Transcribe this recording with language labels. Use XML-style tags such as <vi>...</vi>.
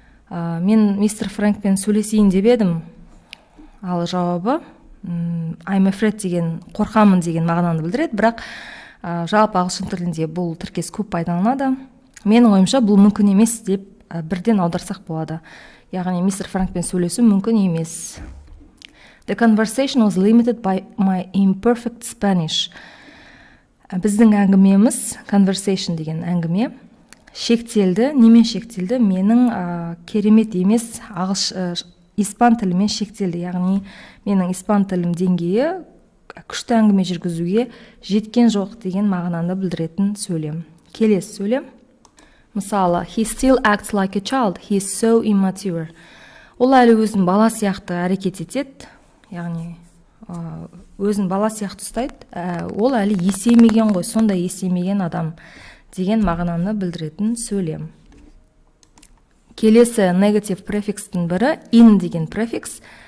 <kk>Мен мистер Фрэнкпен сөйлесейін деп едім. Ал жауабы</kk> <en>I'm afraid</en> <kk>деген қорқамын деген мағынаны білдіреді, бірақ жалпы ағылшын тілінде бұл тіркес көп пайдаланады. Менің ойымша бұл мүмкін емес деп бірден аударсақ болады. Яғни мистер Фрэнкпен сөйлесу мүмкін емес.</kk> <en>The conversation was limited by my imperfect Spanish.</en> <kk>Біздің әңгімеміз, conversation деген әңгіме, шектелді. Немен шектелді? Менің керемет емес испан тілімен шектелді. Яғни менің испан тілім деңгейі күшті әңгіме жүргізуге жеткен жоқ деген мағынаны білдіретін сөйлем. Келесі сөйлем.</kk> <en>Мысалы, he still acts like a child. He is so immature.</en> <kk>Ол әлі өзін бала сияқты әрекет етеді. Яғни өзін бала сияқты ұстайды. Ол әлі есеймеген ғой, сондай есеймеген адам деген мағынаны білдіретін сөйлем. Келесі негатив префикстің бірі in деген префикс.</kk>